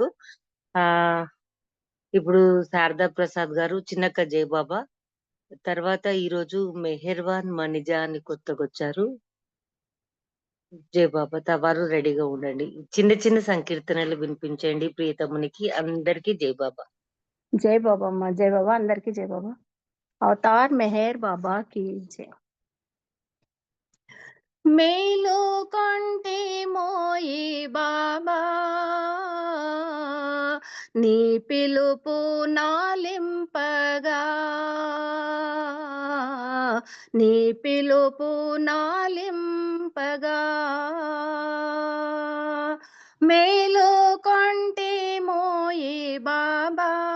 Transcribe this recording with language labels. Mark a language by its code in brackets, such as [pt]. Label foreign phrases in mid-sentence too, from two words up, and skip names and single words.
[te] ఆ ఇప్పుడు శారదా ప్రసాద్ గారు చిన్నక్క జై బాబా. తర్వాత ఈరోజు మెహర్వాన్ మణిజా అని కొత్తగా వచ్చారు. జై బాబా. తవారు రెడీగా ఉండండి. చిన్న చిన్న సంకీర్తనలు వినిపించండి ప్రియతమునికి. అందరికీ జై బాబా. జై బాబా అమ్మ, జై బాబా, అందరికీ జై బాబా. అవతార్ మెహర్ బాబా [hi] की जय. [te] మేలు కొంటే మోయి బాబా నీ పిలుపు నాలింపగా నీ పిలుపు నాలింపగా మేలు కొంటే మోయి బాబా